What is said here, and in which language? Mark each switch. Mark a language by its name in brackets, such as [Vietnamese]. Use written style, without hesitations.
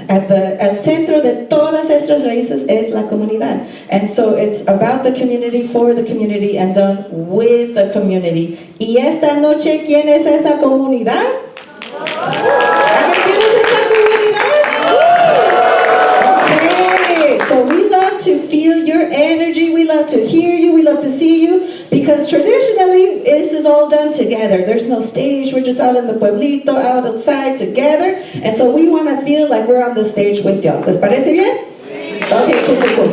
[Spanish] El centro de todas estas raíces es la comunidad. [English] And so it's about the community, for the community, and done with the community. [Spanish] Y esta noche, ¿quién es esa comunidad? A ver, ¿quién es esa comunidad? [English] Okay, so we love to feel your energy, we love to hear you, we love to see you, because traditionally this is all done together. There's no stage, we're just out in the pueblito, outside together, and so we want to feel like we're on the stage with y'all. ¿Les parece bien? Okay, cool.